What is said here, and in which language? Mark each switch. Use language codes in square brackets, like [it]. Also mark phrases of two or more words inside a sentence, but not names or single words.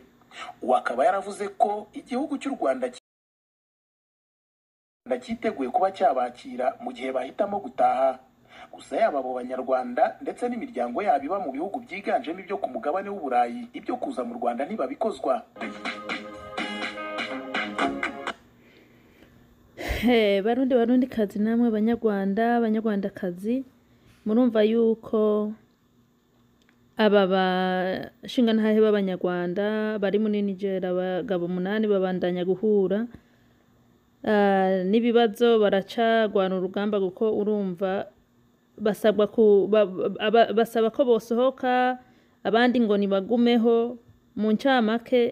[rw] Wakaba yaravuze ko igihugu cy'u Rwanda cyiteguye kuba cyabakira mu gihe bahitamo gutaha. Gusa yaba abo banyarwanda ndetse n'imiryango yabo iba mu bihugu byiganjemo ibyo ku mugabane w'Uburayi ibyo kuza mu Rwanda ntibabikozwa. [rn] Barundi kazi namwe banyarwandakazi, murumva yuko aba bashingantahe b'abanyarwanda bari muri Niger abagabo 8 babandanya guhura n'ibibazo baracagwana urugamba kuko urumva basaba ko bosohoka abandi ngo nibagumeho mu ncamake.